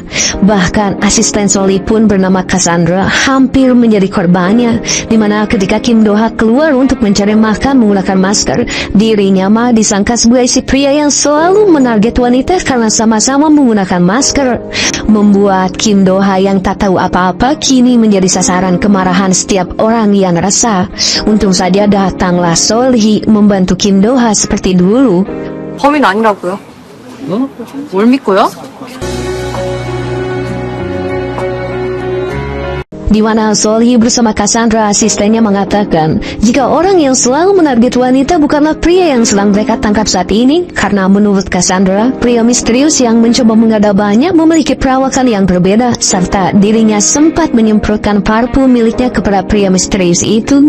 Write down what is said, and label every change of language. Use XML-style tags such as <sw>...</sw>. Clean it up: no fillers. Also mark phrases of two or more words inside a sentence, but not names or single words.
<id>Bahkan asisten So Hee pun bernama Cassandra hampir menjadi korbannya, dimana ketika Kim Do-ha keluar untuk mencari makan menggunakan masker, dirinya mah disangka sebagai si pria yang selalu menarget wanita karena sama-sama menggunakan masker, membuat Kim Do-ha yang tak tahu apa-apa kini menjadi sasaran kemarahan setiap orang yang resah. Untung saja datanglah So Hee membantu Kim Do-ha seperti dulu.</id> <ko>범인 아니라고요? 응? 뭘 믿고요?</ko> <id>Di mana So Hee bersama Cassandra asistennya mengatakan jika orang yang selalu menarget wanita bukanlah pria yang sedang mereka tangkap saat ini, karena menurut Cassandra, pria misterius yang mencoba mengadabahnya memiliki perawakan yang berbeda, serta dirinya sempat menyemprotkan parfum miliknya kepada pria misterius itu.</id>